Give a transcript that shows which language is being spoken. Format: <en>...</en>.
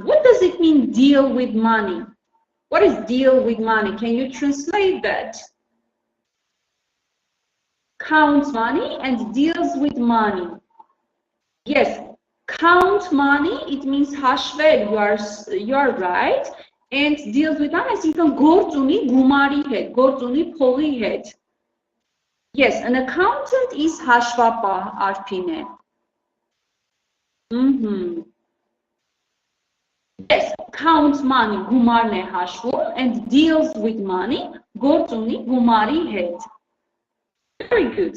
<en>What does it mean, deal with money? What is deal with money? Can you translate that? Counts money and deals with money. Yes, count money, it means hashvel, you are right. And deals with money,</en> <hy>այսինքն գործ ունի գումարի հետ, գործ ունի փողի հետ.</hy> <en>Yes, an accountant is hashvapah, Arpine. Yes, counts money,</en> <hy>գումարն է հաշվում,</hy> <en>and deals with money,</en> <hy>գործ ունի գումարի հետ.</hy> <en>Very good.</en>